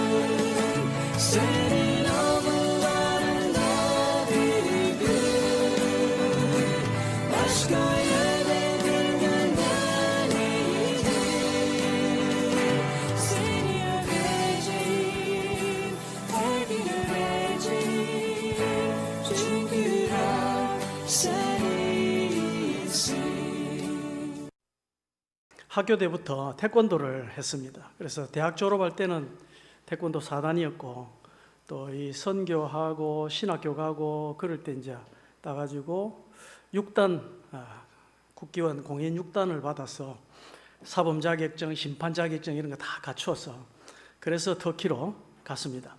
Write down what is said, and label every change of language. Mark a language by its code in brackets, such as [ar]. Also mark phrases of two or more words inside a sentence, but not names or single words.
[tr] Senin avlularında bir gün başka yere bir günden iyiydi. Seni öveceğim, her gün öveceğim. Çünkü sen iyisin. [ko] 학교 때부터 태권도를 했습니다. 그래서 대학 졸업할 때는 태권도 4단이었고 또 이 선교하고 신학교 가고 그럴 때 이제 따가지고 6단 국기원 공인 6단을 받아서 사범 자격증, 심판 자격증 이런 거 다 갖추어서 그래서 터키로 갔습니다.